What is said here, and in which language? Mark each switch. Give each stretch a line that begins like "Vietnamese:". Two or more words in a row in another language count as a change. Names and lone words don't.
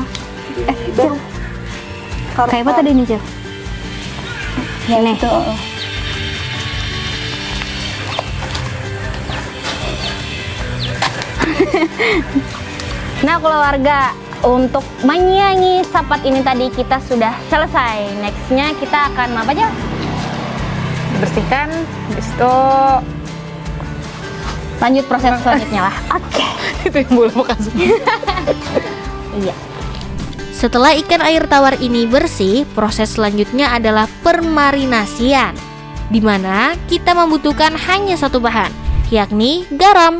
Indonesian: Di baru. kayak apa tadi nih Cil? Ini. Itu. Nah keluarga, untuk menyiangi sapat ini tadi kita sudah selesai. Nextnya kita akan apa aja? Bersihkan, habis itu Lanjut proses selanjutnya lah. Oke. itu yang boleh bekas. Iya. Setelah ikan air tawar ini bersih, proses selanjutnya adalah permarinasian, di mana kita membutuhkan hanya satu bahan, yakni garam.